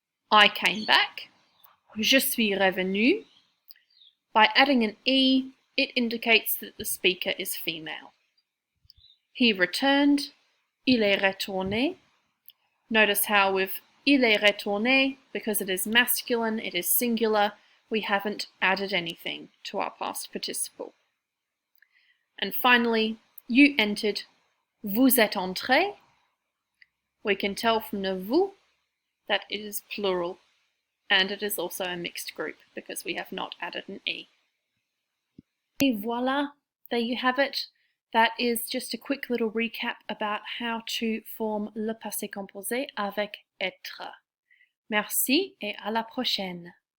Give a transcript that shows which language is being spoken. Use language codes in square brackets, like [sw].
[en] I came back, [fr] je suis revenu. [en] By adding an E, it indicates that the speaker is female. He returned, [fr] il est retourné. [en] Notice how with il est retourné, because it is masculine, it is singular, we haven't added anything to our past participle. And finally, you entered, [fr] vous êtes entré. [en] We can tell from the vous that it is plural, and it is also a mixed group because we have not added an E. [fr] Et voila, [en] there you have it. That is just a quick little recap about how to form [fr] le passé composé avec être. Merci et à la prochaine.